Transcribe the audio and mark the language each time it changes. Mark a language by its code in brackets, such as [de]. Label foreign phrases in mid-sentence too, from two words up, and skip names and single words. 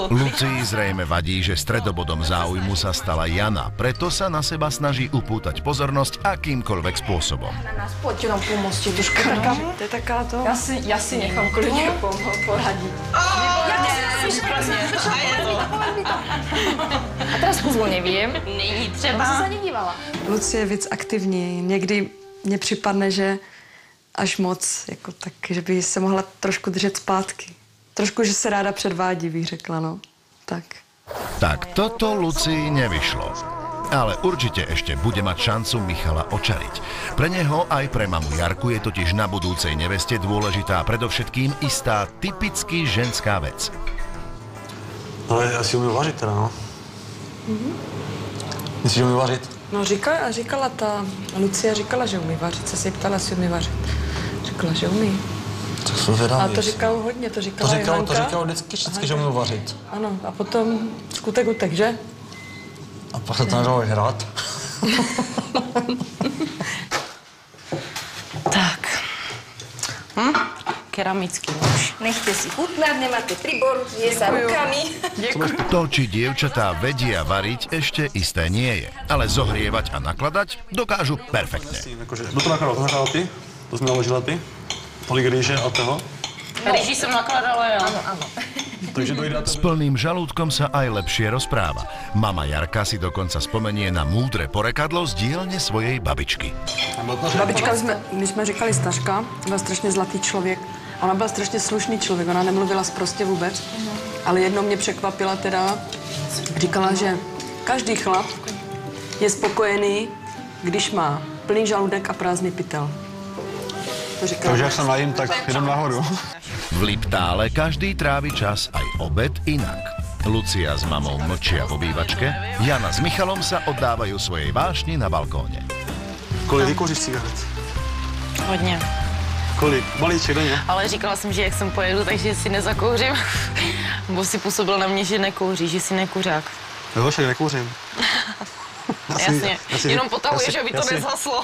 [sk] Lucii zrejme vadí, že stredobodom záujmu sa stala Jana, preto sa na seba snaží upútať pozornosť akýmkoľvek spôsobom. Na nás poďte nám pomôcť, Duška. To je taká to... Ja si nechám kľudne poradiť. A teraz kuzlo neviem. [cs] Není [sk] Ja [cs] třeba. [sk] som sa nedívala. [cs] Lucie je víc aktivní. Někdy mně připadne, že až moc, jako tak, že by se mohla trošku držet zpátky. trošku, že se ráda předvádí, bych řekla, no. Tak. [sk] Tak toto Lucii nevyšlo. Ale určite ešte bude mať šancu Michala očariť. Pre neho aj pre mamu Jarku je totiž na budúcej neveste dôležitá predovšetkým istá typicky ženská vec. [cs] Ale já si umím vařit teda, no. Myslíš, že umím vařit? No říkala ta, Lucia říkala, že umí vařit, se si ptala, jestli umí vařit. Řekla, že umí. Tak jsem zvědavý. A to říkal hodně, to říkala To říkal vždycky, že umím vařit. Ano, a potom skutek utek, že? A pak se to nežalo hrát. Tak. [sk] Keramický nôž. Nechte si chutnať, nemáte príbor, je sa rukami. To, či dievčatá vedia variť, ešte isté nie je. Ale zohrievať a nakladať dokážu perfektne. [cs] Jakože, kdo to nakladal ty? To jsi naložila ty? Tolik rýže a toho? [sk] Rýži som nakladala ja. Áno. [cs] Takže dojde [sk] S plným žalúdkom sa aj lepšie rozpráva. Mama Jarka si dokonca spomenie na múdre porekadlo z dielne svojej babičky. [cs] Babička, my jsme říkali Staška, byl strašně zlatý člověk. Ona byla strašně slušný člověk, ona nemluvila sprostě vůbec. Ale jednou mě překvapila teda, říkala, že každý chlap je spokojený, když má plný žaludek a prázdný pytel. To říkala. Takže jak se najím, tak jdem nahoru. [sk] V Liptále každý trávi čas aj obed inak. Lucia s mamou mlčia v obývačke, Jana s Michalom sa oddávajú svojej vášni na balkóne. [cs] Kolik vykouříš cigaret? Hodně. Kolik? Balíček denně? Ale říkala jsem, že jak sem pojedu, takže si nezakouřím. Bo si působil na mě, že nekouří, že si nekuřák. Jo, však nekouřím. Jasně, jenom potahuješ, aby to nezhaslo.